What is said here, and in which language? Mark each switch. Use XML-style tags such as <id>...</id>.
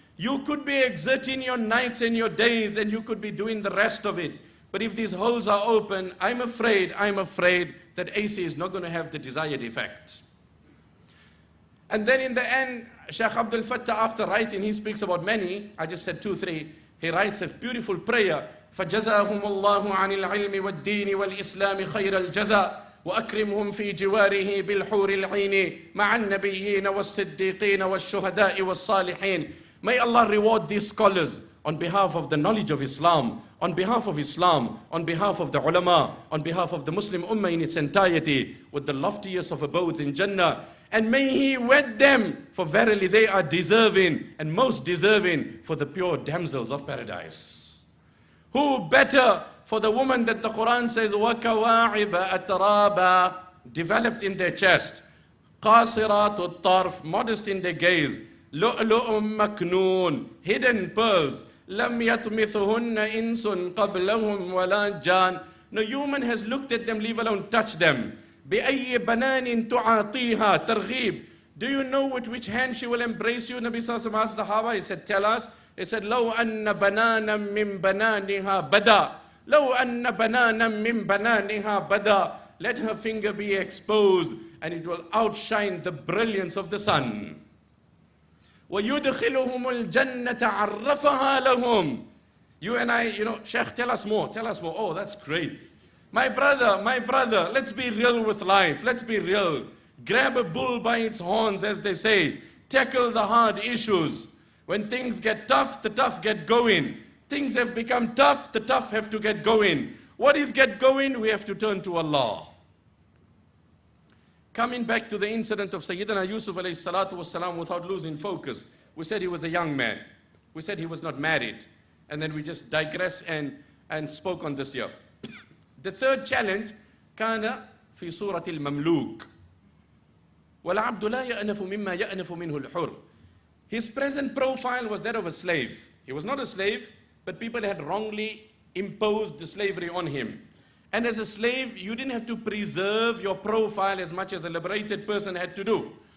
<en>You could be exerting your nights and your days, and you could be doing the rest of it. But if these holes are open, I'm afraid that AC is not going to have the desired effect. And then in the end, Shaykh Abdul Fattah, after writing, he speaks about many. I just said 2, 3. He writes a beautiful prayer.</en> <ar>فَجَزَاهُمُ اللَّهُ عَنِ الْعِلْمِ وَالدِّينِ وَالْإِسْلَامِ خَيْرَ الْجَزَاءِ وأكرمهم في جواره بالحور العين مع النبيين والصديقين والشهداء والصالحين.</ar> <en>May Allah reward these scholars on behalf of the knowledge of Islam, on behalf of Islam, on behalf of the ulama, on behalf of the Muslim ummah in its entirety, with the loftiest of abodes in Jannah. And may He wed them, for verily they are deserving and most deserving for the pure damsels of paradise. Who better for the woman that the Quran says,</en> <ar>وَكَوَاعِبَ أَتْرَابًا,</ar> <en>developed in their chest,</en> <ar>قَاصِرَاتُ الطَّرْفِ,</ar> <en>modest in their gaze,</en> <ar>لُؤْلُؤٌ مَكْنُونَ,</ar> <en>hidden pearls,</en> <ar>لَمْ يَطْمِثُهُنَّ إِنسٌ قَبْلَهُمْ وَلَا جَانٌ.</ar> <en>No human has looked at them, leave alone touch them.</en> <ar>بِأَيِّ بَنَانٍ تُعَاطِيهَا تَرْغِيبٌ.</ar> <en>Do you know with which hand she will embrace you? Nabi Sallallahu Alaihi Wasallam asked the Sahaba, he said, tell us. He said,</en> <ar>لَوْ أَنَّ بَنَانًا مِّن بَنَانِهَا بَدَى. لَوْ أَنَّ بَنَانًا مِّن بَنَانِهَا بَدَى.</ar> <en>Let her finger be exposed, and it will outshine the brilliance of the sun.</en> <ar>وَيُدْخِلُهُمُ الْجَنَّةَ عَرَّفَهَا لَهُمْ.</ar> <en>You and I, Shaykh, tell us more. Oh, that's great. My brother, let's be real with life. Let's be real. Grab a bull by its horns, as they say. Tackle the hard issues. When things get tough, the tough get going. Things have become tough, the tough have to get going. What is get going? We have to turn to Allah. Coming back to the incident of Sayyidina Yusuf alayhi salatu wasalam, without losing focus, we said he was a young man. We said he was not married. And then we just digress and spoke on this here. The third challenge,</en> <ar>كان في صورة المملوك والعبد لا يأنف مما يأنف منه الحر.</ar> <en>His present profile was that of a slave. He was not a slave, but people had wrongly imposed the slavery on him. And as a slave, you didn't have to preserve your profile as much as a liberated person had to do.</en>